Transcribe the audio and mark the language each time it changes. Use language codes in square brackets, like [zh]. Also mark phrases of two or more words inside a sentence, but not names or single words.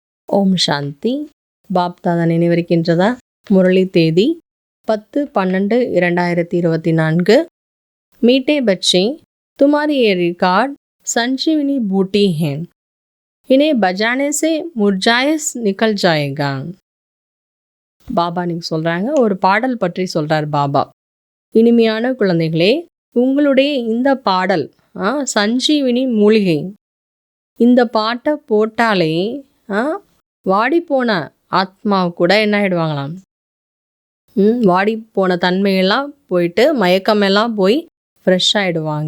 [ta] ஓம் சாந்தி. பாப்தாதா நினைவிருக்கின்றதா? முரளி தேதி 10-12-2024. [hi] मीठे बच्चे, तुम्हारी ये रिकॉर्ड संजीवनी बूटी हैं, इन्हें बजाने से मुरझाइस निकल जाएगा. [ta] பாபா நீங்க சொல்றாங்க, ஒரு பாடல் பற்றி சொல்றார் பாபா. இனிமையான குழந்தைகளே, உங்களுடைய இந்த பாடல் சஞ்சீவினி மூலிகை. இந்த பாட்டை போட்டாலே வாடிப்போன ஆத்மா கூட என்ன ஆயிடுவாங்களாம், வாடி போன தன்மையெல்லாம் போயிட்டு மயக்கமெல்லாம் போய் ஃப்ரெஷ் ஆகிடுவாங்க.